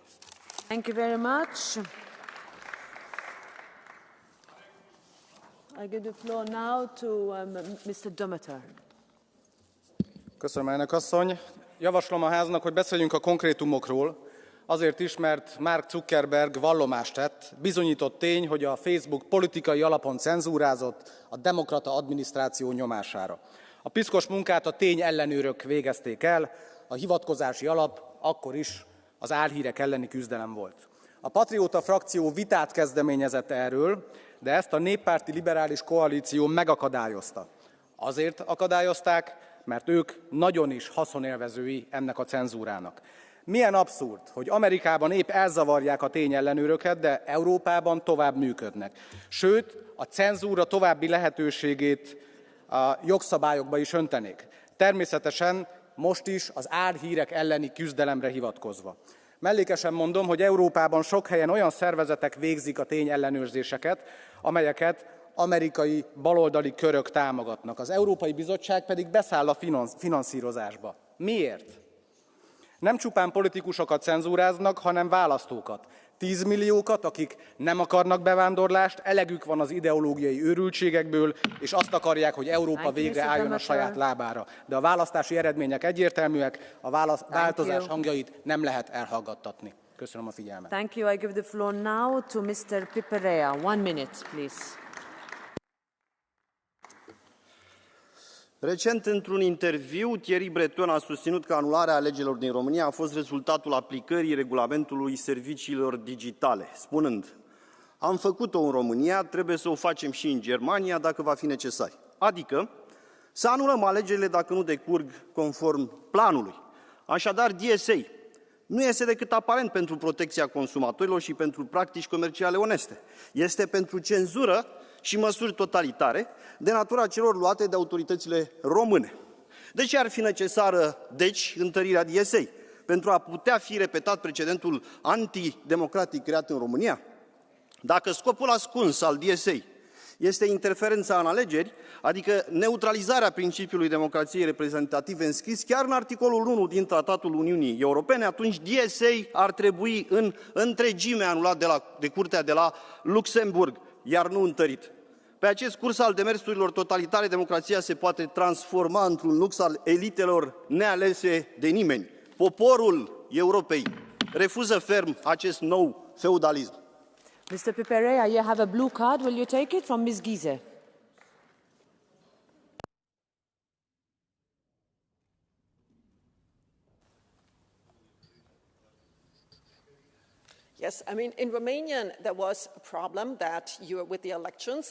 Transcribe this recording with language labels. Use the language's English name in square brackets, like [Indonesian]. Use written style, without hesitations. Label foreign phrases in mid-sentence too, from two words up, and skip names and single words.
[English] Thank you very much. I give the floor now to Mr. Demeter. [Hungarian] Köszönöm, elnök asszony. Javaslom a háznak, hogy beszéljünk a konkrétumokról, azért is, mert Mark Zuckerberg vallomást tett. Bizonyított tény, hogy a Facebook politikai alapon cenzúrázott a demokrata adminisztráció nyomására. A piszkos munkát a tényellenőrök végezték el, a hivatkozási alap akkor is az álhírek elleni küzdelem volt. A Patrióta frakció vitát kezdeményezett erről, de ezt a néppárti liberális koalíció megakadályozta. Azért akadályozták, mert ők nagyon is haszonélvezői ennek a cenzúrának. Milyen abszurd, hogy Amerikában épp elzavarják a tényellenőröket, de Európában tovább működnek. Sőt, a cenzúra további lehetőségét a jogszabályokba is öntenék. Természetesen most is az álhírek elleni küzdelemre hivatkozva. Mellékesen mondom, hogy Európában sok helyen olyan szervezetek végzik a tényellenőrzéseket, amelyeket amerikai baloldali körök támogatnak. Az Európai Bizottság pedig beszáll a finanszírozásba. Miért? Nem csupán politikusokat cenzúráznak, hanem választókat. 10 milliókat, akik nem akarnak bevándorlást, elegük van az ideológiai őrültségekből, és azt akarják, hogy Európa végre álljon a saját lábára. De a választási eredmények egyértelműek, a változás hangjait nem lehet elhallgattatni. Köszönöm a figyelmet. [English] Thank you. I give the floor now to Mr. Piperea. 1 minute, please. [Romanian] Recent, într-un interviu, Thierry Breton a susținut că anularea alegerilor din România a fost rezultatul aplicării regulamentului serviciilor digitale, spunând: am făcut-o în România, trebuie să o facem și în Germania dacă va fi necesar. Adică să anulăm alegerile dacă nu decurg conform planului. Așadar, DSA nu este decât aparent pentru protecția consumatorilor și pentru practici comerciale oneste. Este pentru cenzură și măsuri totalitare de natura celor luate de autoritățile române. De ce ar fi necesară, deci, întărirea DSA? Pentru a putea fi repetat precedentul antidemocratic creat în România? Dacă scopul ascuns al DSA este interferența în alegeri, adică neutralizarea principiului democrației reprezentative înscris chiar în articolul 1 din Tratatul Uniunii Europene, atunci DSA ar trebui în întregime anulat de Curtea de la Luxemburg, iar nu întărit. Pe acest curs al demersurilor totalitare, democrația se poate transforma într-un lux al elitelor nealese de nimeni. Poporul Europei refuză ferm acest nou feudalism. [English] Mr. Piperea, you have a blue card. Will you take it from Ms. Giese? Yes, I mean, in Romanian, there was a problem that with the elections,